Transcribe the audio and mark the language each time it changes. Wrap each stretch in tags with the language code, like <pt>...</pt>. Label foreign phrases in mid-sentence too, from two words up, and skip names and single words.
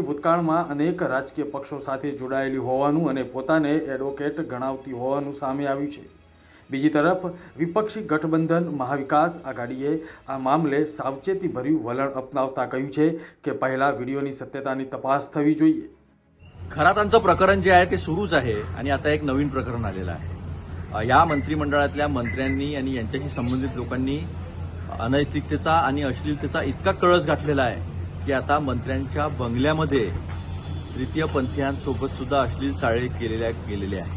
<gu>ભૂતકાળમાં અનેક રાજકીય પક્ષો સાથે જોડાયેલી હોવાનું અને પોતાને એડવોકેટ ગણાવતી હોવાનું સામે આવ્યું છે। બીજી તરફ વિપક્ષી ગઠબંધન મહાવિકાસ આઘાડીએ આ મામલે સાવચેતીભર્યું વલણ અપનાવતા કહ્યું છે કે પહેલા વિડીયોની સત્યતાની તપાસ થવી જોઈએ।</gu> <mr>खरातांचं प्रकरण जे आहे ते सुरूच आहे आणि आता एक नवीन प्रकरण आलेलं आहे। या मंत्रिमंडळातल्या मंत्र्यांनी आणि यांच्याशी संबंधित लोकांनी अनैतिकतेचा आणि अश्लीलतेचा इतका कळस घातलेला आहे की आता मंत्र्यांच्या बंगल्यामध्ये तृतीयपंथीयांसोबत सुद्धा अश्लील चाळे गेलेले आहेत।</mr>